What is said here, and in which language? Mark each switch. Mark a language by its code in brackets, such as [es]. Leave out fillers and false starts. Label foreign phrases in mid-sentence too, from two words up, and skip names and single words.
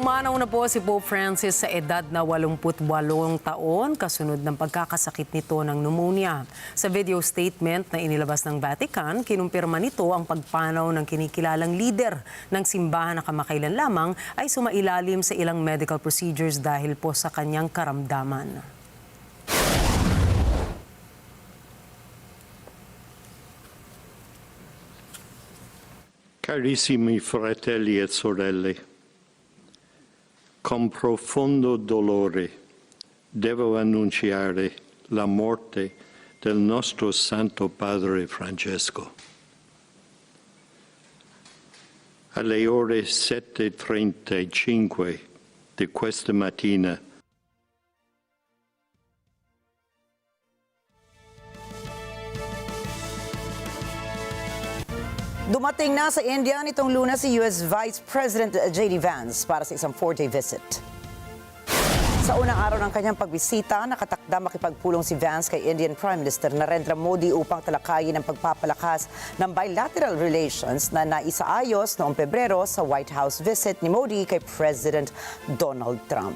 [tl] Pumanaw na po si Pope Francis sa edad na 88 taon kasunod ng pagkakasakit nito ng pneumonia. Sa video statement na inilabas ng Vatican, kinumpirma nito ang pagpanaw ng kinikilalang leader ng simbahan na kamakailan lamang ay sumailalim sa ilang [en] medical procedures [tl] dahil po sa kanyang karamdaman. [it] Carissimi fratelli e sorelle, con profondo dolore devo annunciare la morte del nostro Santo Padre Francesco. Alle ore 7:35 di questa mattina [tl] Dumating na sa India nitong Lunes si US Vice President J.D. Vance para sa isang 4-day visit. Sa unang araw ng kanyang pagbisita, nakatakda makipagpulong si Vance kay Indian Prime Minister Narendra Modi upang talakayin ang pagpapalakas ng [en] bilateral relations [tl] na naisaayos noong Pebrero sa White House visit ni Modi kay President Donald Trump.